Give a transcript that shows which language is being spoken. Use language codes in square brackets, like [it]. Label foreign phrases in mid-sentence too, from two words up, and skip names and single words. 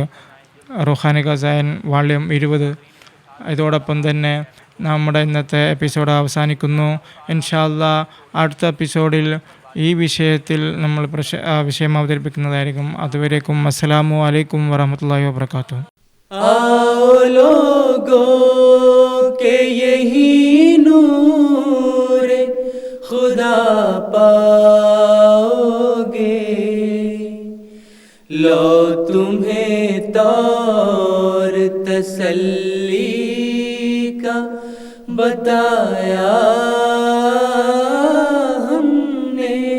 [ml] റുഹാനി ഖസായിൻ വാള്യം 20. ഇതോടൊപ്പം തന്നെ നമ്മുടെ ഇന്നത്തെ എപ്പിസോഡ് അവസാനിക്കുന്നു. [ar] إن شاء الله [ml] അടുത്ത എപ്പിസോഡിൽ ഈ വിഷയത്തിൽ നമ്മൾ വിഷയം അവതരിപ്പിക്കുന്നതായിരിക്കും. [ar] അതുവരേക്കും السلام عليكم ورحمة الله وبركاته. [ur] آؤ لوگوں کے یہی نور خدا پاؤ گے، لو تمہیں طور تسلی کا بتایا ہم نے.